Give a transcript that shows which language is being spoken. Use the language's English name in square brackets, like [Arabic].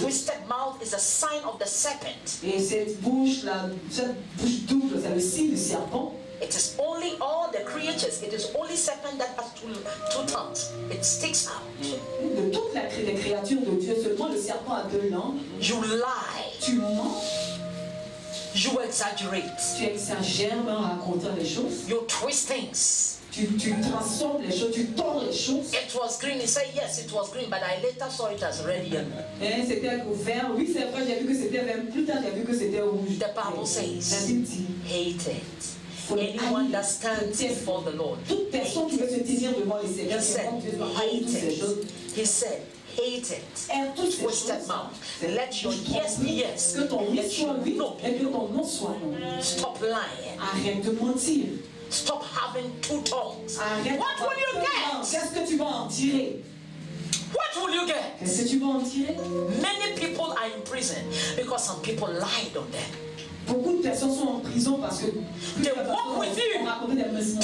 [English] twisted mouth is a sign of the serpent. [French] Et cette bouche double, c'est le signe du serpent. [English] It is only all the creatures, it is only serpent that has two tongues. It sticks out. [French] De toutes les créatures de Dieu, seulement le serpent a deux langues. [English] You lie. [French] Tu mens, [English] You exaggerate. [French] tu exagères en racontant les choses. [English] You twist things. [French] Tu transformes les choses, tu tords les choses. [English] It was green. He said, yes, it was green, but I later saw it as red yellow. [French] C'était vert, oui c'est vrai, j'ai vu que c'était vert. Plus tard j'ai vu que c'était rouge. [English] The Bible says, [French] La Bible dit, [English] hate it. Anyone that stands before the Lord. [French] toute personne qui veut se tenir devant les [English] He [French] Seigneurs, [English] said, hate it. He said, hate it. Twisted mouth. Let your yes be yes. [French] Que ton oui [English] Let [French] soit [English] your [French] oui [English] no [French] et [English] be [French] que [English] no. [French] ton non soit non. [English] Stop lying. [French] Arrête de mentir. [English] Stop having two tongues. [French] Arrête. [English] What will you get? [French] Qu'est-ce que tu vas en tirer? [English] What will you get? [French] Qu'est-ce que tu vas en tirer? [English] Many people are in prison because some people lied on them. [French] Beaucoup de personnes sont en prison parce que [English] They walk with you [French] ont raconté des mensonges.